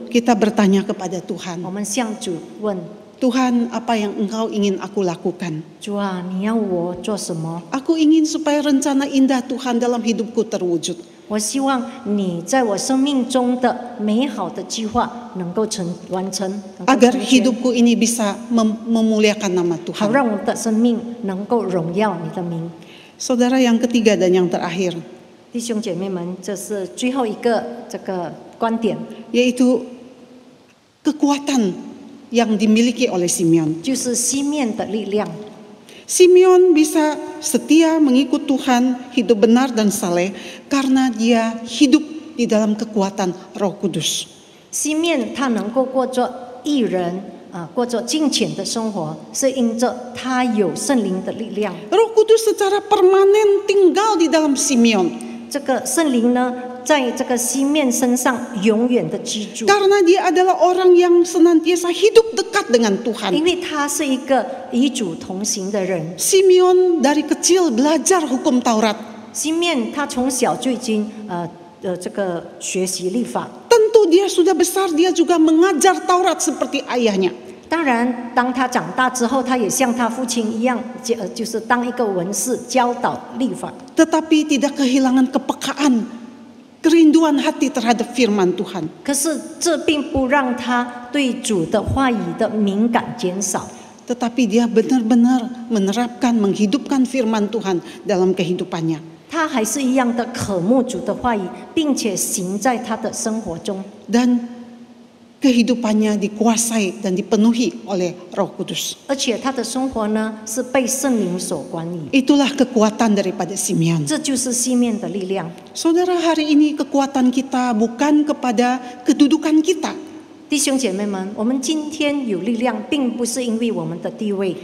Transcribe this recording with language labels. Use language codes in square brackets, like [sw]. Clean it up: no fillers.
[id] kita bertanya kepada Tuhan. [zh] 我们向主问： [id] Tuhan, apa yang Engkau ingin aku lakukan? [zh] 主啊，你要我做什么？ [id] Aku ingin supaya rencana indah Tuhan dalam hidupku terwujud. [zh] 我希望你在我生命中的美好的计划能够完成，能够 [id] Agar [zh] 成全， [id] hidupku ini bisa memuliakan nama [zh] 好 [id] Tuhan. [zh] 让我的生命能够荣耀你的名。 [id] Saudara, yang ketiga dan yang terakhir, [zh] 弟兄姐妹们，这是最后一个这个观点， [id] yaitu kekuatan yang dimiliki oleh Simeon. [zh] 就是西面的力量。 [id] Simeon bisa setia mengikut Tuhan, hidup benar dan saleh karena dia hidup di dalam kekuatan Roh Kudus. [zh] 西面他能够过着义人过着敬虔的生活，是因着他有圣灵的力量。 [id] Roh Kudus secara permanen tinggal di dalam Simeon [zh] 这个圣灵呢，在这个西面身上永远的居住， [id] karena dia adalah orang yang senantiasa hidup dekat dengan [zh] 因 [id] Tuhan. [zh] 为他是一个与主同行的人。 [id] Simeon dari kecil belajar hukum Taurat. [zh] 西面他从小就已经这个学习律法。 [id] Tentu dia sudah besar, dia juga mengajar Taurat seperti ayahnya. [zh] 当然，当他长大之后，他也像他父亲一样，就是当一个文士教导律法。 [id] Tetapi tidak kehilangan kepekaan, kerinduan hati terhadap firman Tuhan. [zh] 可是这并不让他对主的话语的敏感减少， [id] Tetapi dia benar-benar menerapkan, menghidupkan firman Tuhan dalam kehidupannya. [zh] 他还是一样的渴慕主的话语，并且行在他的生活中。 [id] Dan kehidupannya dikuasai dan dipenuhi oleh Roh Kudus. [zh] 而且他的生活呢，是被圣灵所管理。 [id] Itulah kekuatan daripada Simeon. [zh] 这就是西面的力量。 [id] Saudara, hari ini kekuatan kita bukan kepada kedudukan kita, [zh] 弟兄姐妹们，我们今天有力量，并不是因为我们的地位，